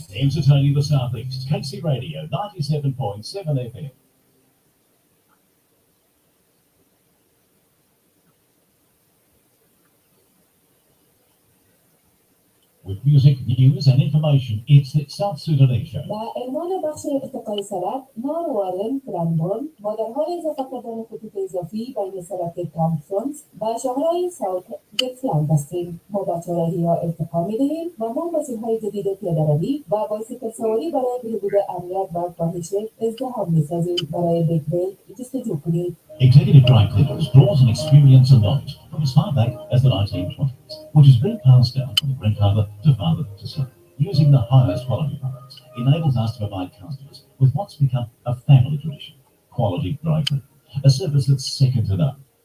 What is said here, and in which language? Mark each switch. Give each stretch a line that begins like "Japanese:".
English: Entertaining the Southeast, KC Radio 97.7 FM. With music, news and information, it's the South Sudanese show.
Persian: بعنوان بخش ارتقای سرک ناروارن کرانبون با در حال اضافه کردن خطوط اضافی بین سرک تامسونز و شاهرهای ساوت گتلند هستیم. ما با چهارراهی ها ارتقا میدهیم و ما مسیرهای جدید پیاده‌روی و بایسیکل سواری برای بهبود امنیت و کاهش ازدحام میسازیم. برای بهبود جستجو کنید.
English: Executive Dry Cleaners draws on experience and knowledge from as far back as the 1920s, which has been passed down from grandfather to father to son. Using the highest quality products enables us to provide customers with what's become a family tradition: quality dry cleaning, a service that's second to none.